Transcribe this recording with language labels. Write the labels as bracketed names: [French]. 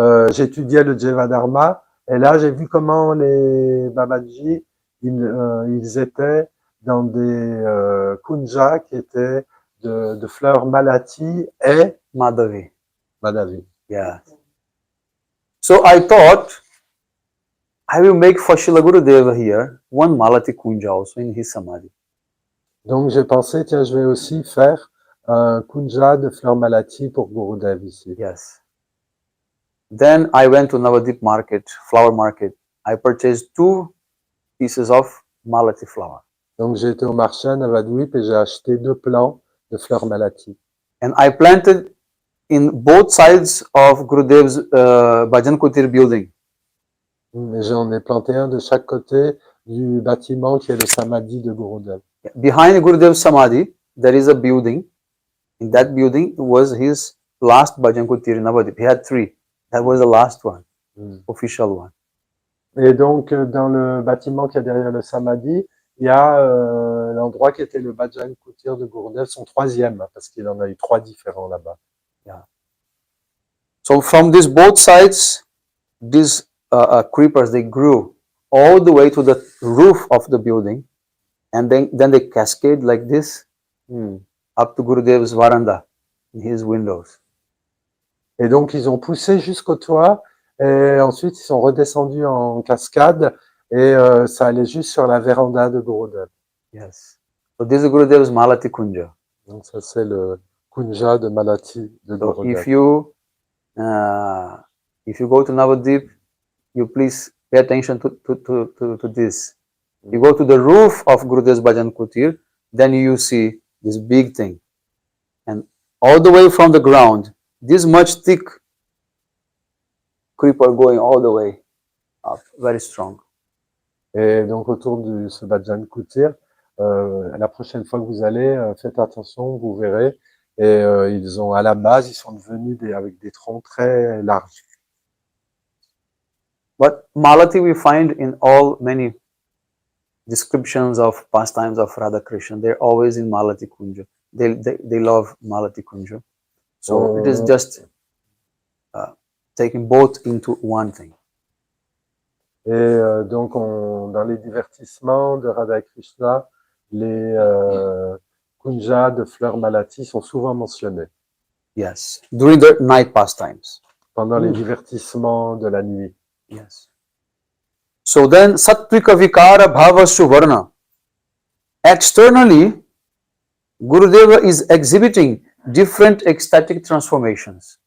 [French] J'étudiais le Jevadharma et là, j'ai vu comment les Babaji, ils étaient dans des kunjas qui étaient de fleurs malati et Madhavi. Madhavi. [English] Yeah. So I thought I will make for Srila Gurudeva here one Malati Kunja also in his Samadhi. [French] Donc, j'ai pensé, tiens, je vais aussi faire un kunja de fleurs malati pour Gurudev ici. [English] Yes. Then I went to Navadip market, flower market. I purchased 2 pieces of Malati flower. [French] Donc, j'ai été au marché à Navadvip et j'ai acheté 2 plants de fleurs malati. [English] And I planted in both sides of Gurudev's Bhajan Kutir building. [French] Et j'en ai planté un de chaque côté du bâtiment qui est le samadhi de Gurudev. [English] Behind Gurudev's Samadhi, there is a building. In that building was his last Bhajan Kutir in Navadip. He had 3. That was the last one, official one. [French] Et donc, dans le bâtiment qui est derrière le samadhi, il y a l'endroit qui était le Bhajan Kutir de Gurudev, son 3e, parce qu'il en a eu 3 différents là-bas. [English] Yeah. So from these both sides, these creepers, they grew all the way to the roof of the building, and then they cascade like this up to Gurudev's veranda, in his windows. [French] Et donc, ils ont poussé jusqu'au toit, et ensuite, ils sont redescendus en cascade, et ça allait juste sur la véranda de Gurudev. [English] Yes. So this is Gurudev's Malati Kunja. [French] Donc, ça, c'est le kunja de Malati de [English] So [French] Gurudev. [English] if you go to Navadip, you please pay attention to this. You go to the roof of Gurudev's Bhajan Kutir, then you see this big thing. And all the way from the ground, this much thick creeper going all the way up, very strong. [French] Et donc, autour de ce Bhajan Kutir, la prochaine fois que vous allez, faites attention, vous verrez. Et ils ont, à la base, ils sont devenus avec des troncs très larges. [English] But Malati we find in all many descriptions of pastimes of Radha Krishna. They're always in Malati Kunja. They love Malati Kunja. So it is just taking both into one thing. [French] Et donc, dans les divertissements de Radha Krishna, les kunjas de fleurs malati sont souvent mentionnés. [English] Yes, during the night pastimes. [French] Pendant les divertissements de la nuit. [English] Yes. So then, [Sanskrit] Sattvika Vikara Bhava Suvarna. [English] Externally, Gurudeva is exhibiting different ecstatic transformations.